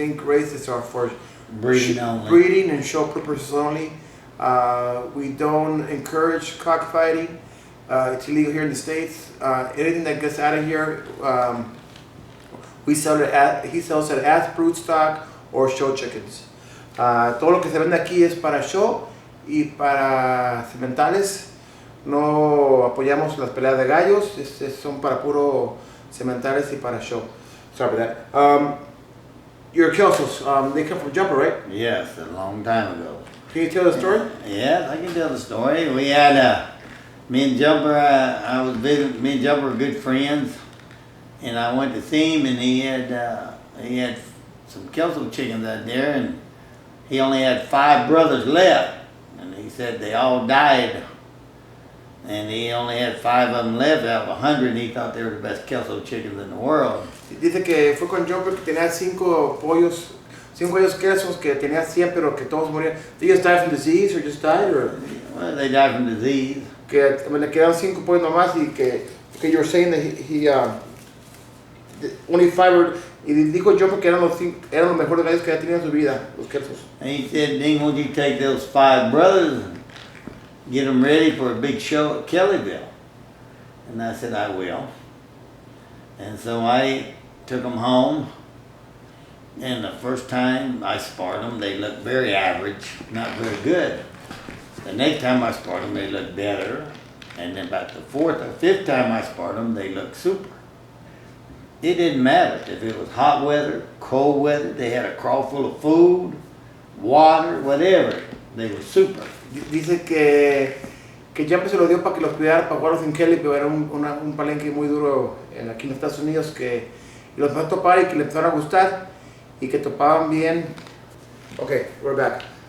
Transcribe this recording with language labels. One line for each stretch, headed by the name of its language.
English: Dink raises are for breeding and show purposes only. We don't encourage cockfighting. It's illegal here in the States. Anything that gets out of here, he sells it as brood stock or show chickens.
Spanish: Todo lo que se vende aquí es para show y para sementales. No apoyamos las peleas de gallos, son para puro sementales y para show.
English: Sorry about that. Your Kelsos, they come from Jumper, right? Yes, a long time ago. Can you tell the story? Yes, I can tell the story. We had me and Jumper. I was visiting. Me and Jumper were good friends, and I went to see him, and he had some Kelso chickens out there, and he only had 5 brothers left, and he said they all died. And he only had 5 of them left out of 100, and he thought they were the best Kelso chickens in the world.
Spanish: Dice que fue con Jumper que tenía 5 gallos Kelsos que tenía 100 pero que todos morían.
English: They just died from disease or just died or? Well, they died from disease.
Spanish: Que le quedaron 5 pollos nomás y que
English: you were saying that he only 5
Spanish: y dijo Jumper que eran los mejores gallos que había tenido en su vida, los Kelsos.
English: And he said, Dink, won't you take those 5 brothers and get them ready for a big show at Kellyville? And I said, I will. And so I took them home, and the first time I sparred them, they looked very average, not very good. The next time I sparred them, they looked better. And then about the 4th or 5th time I sparred them, they looked super. It didn't matter if it was hot weather, cold weather, they had a crawl full of food, water, whatever. They were super.
Spanish: Dice que Jumper se lo dio para que los cuidara, para jugarlos en Kelly, pero era un palenque muy duro aquí en los Estados Unidos, que los empezó a topar y que le empezaron a gustar y que topaban bien
English: Okay, we're back.